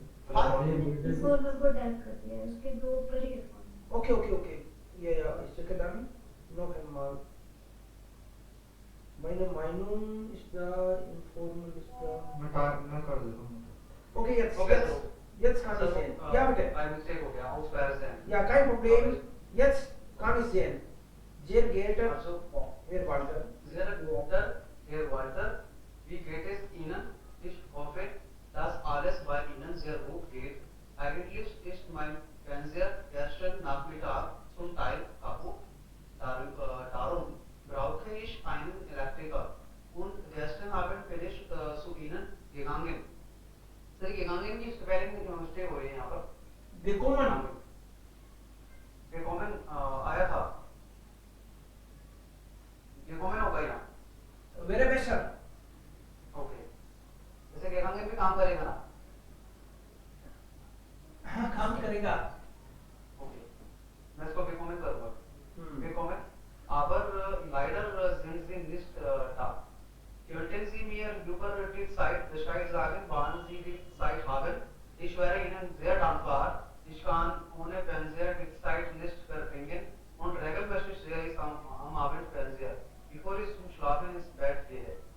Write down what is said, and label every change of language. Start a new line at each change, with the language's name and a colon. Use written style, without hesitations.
Hindi: Informal को tag कर दिया है, उसके दो ऊपर ही है।
English: Okay, okay, okay.
German: Ja, ich checke dann noch einmal. Meine Meinung ist da, informal ist da.
Hindi: मैं कर देता हूँ।
German: Okay, jetzt,
English: Okay,
German: jetzt kann ich sehen. Ja, bitte. Ein Mistake
Hindi: हो गया,
German: aus Versehen। Ja, kein Problem. Jetzt kann ich sehen. Sehr geehrter Also, Herr Walter. sehr geehrter Herr Walter, wie geht es Ihnen? Ich hoffe, dass alles bei Ihnen sehr gut geht. Eigentlich ist mein Fernseher gestern Nachmittag zum Teil kaputt. Darum brauche ich einen Elektriker. Und gestern Abend bin ich zu Ihnen gegangen.
Hindi: Sir, gegangen की spelling में जो mistake हो रही है यहाँ पर।
German: Gekommen.
Hindi: gekommen आया था। gekommen होगा यहाँ।
German: Wäre besser.
English: Okay.
Hindi: जैसे gegangen भी काम करेगा ना? हाँ, काम करेगा।
English: Okay.
Hindi: मैं इसको gekommen करूँगा।
German: gekommen, aber leider sind Sie nicht da. Könnten Sie mir über die Zeit Bescheid sagen, wann Sie die Zeit haben? Ich wäre Ihnen sehr dankbar. Ich kann ohne Fernseher die Zeit nicht verbringen und regelmäßig sehe ich am Abend Fernseher, bevor ich zum Schlafen ins Bett gehe.